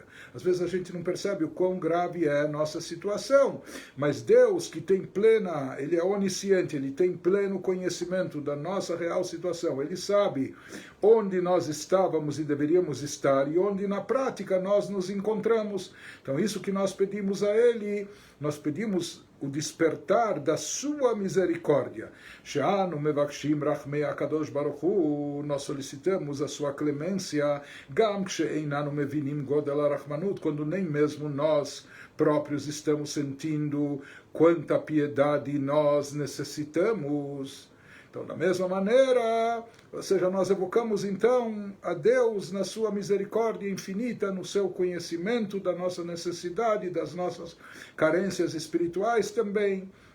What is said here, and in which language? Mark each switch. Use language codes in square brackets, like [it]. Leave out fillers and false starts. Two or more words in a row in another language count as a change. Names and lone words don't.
[pt] Às vezes a gente não percebe o quão grave é a nossa situação, mas Deus, que tem Ele é onisciente, Ele tem pleno conhecimento da nossa real situação, Ele sabe onde nós estávamos e deveríamos estar e onde na prática nós nos encontramos. Então isso que nós pedimos a Ele, nós pedimos o despertar da sua misericórdia. [he] שאנו מבקשים רחמי הקדוש ברוך הוא, [pt] nós solicitamos a sua clemência, [he] גם כשאיננו מבינים גודל הרחמנות, [pt] quando nem mesmo nós próprios estamos sentindo quanta piedade nós necessitamos. Então, da mesma maneira, ou seja, nós evocamos então a Deus na sua misericórdia infinita, no seu conhecimento da nossa necessidade, das nossas carências espirituais também.